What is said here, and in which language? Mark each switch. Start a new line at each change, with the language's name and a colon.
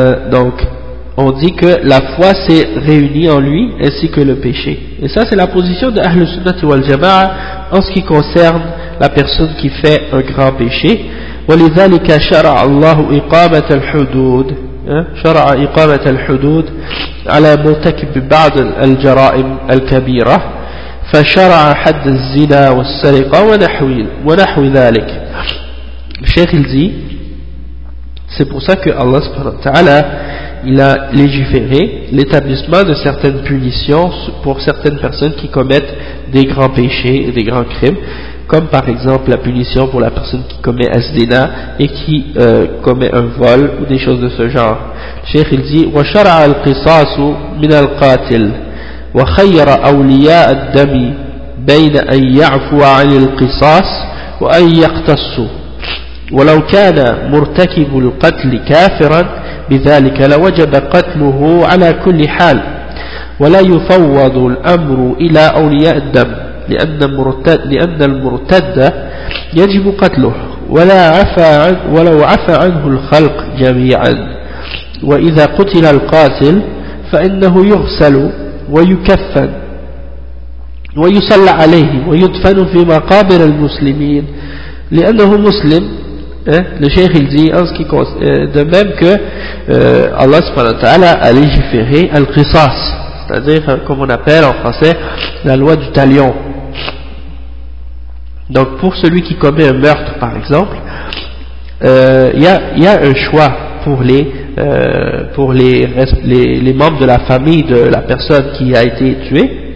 French: Donc on dit que la foi s'est réunie en lui ainsi que le péché. Et ça c'est la position de Ahl Sunnah wal Jama'a en ce qui concerne la personne qui fait un grand péché.
Arabic: ولذلك شرع الله إقامة الحدود شرع إقامة الحدود على مرتكب بعض الجرائم الكبيرة فشرع حد الزنا والسرقة ونحو ذلك.
French: Cheikh il dit c'est pour ça que Allah subhanahu wa ta'ala il a légiféré l'établissement de certaines punitions pour certaines personnes qui commettent des grands péchés, des grands crimes, comme par exemple la punition pour la personne qui commet azdina et qui commet un vol ou des choses de ce genre. Cheikh il dit
Arabic: wa shara'a al-qisas min al-qatil wa khayyara awliya ad-dam bayn an ya'fuwa 'an al-qisas wa an yaqtassu wa law kana murtakib al-qatl kafiran بذلك لوجب قتله على كل حال ولا يفوض الأمر إلى أولياء الدم لأن المرتد يجب قتله ولا عفى ولو عفى عنه الخلق جميعا وإذا قتل القاتل فإنه يغسل ويكفن ويصلى عليه ويدفن في مقابر المسلمين لأنه مسلم. Hein?
French: Le Cheikh il dit en ce qui concerne, de même que Allah subhanahu wa ta'ala a légiféré al-qisas, c'est-à-dire comme on appelle en français la loi du talion. Donc pour celui qui commet un meurtre par exemple, il y a un choix pour les membres de la famille de la personne qui a été tuée.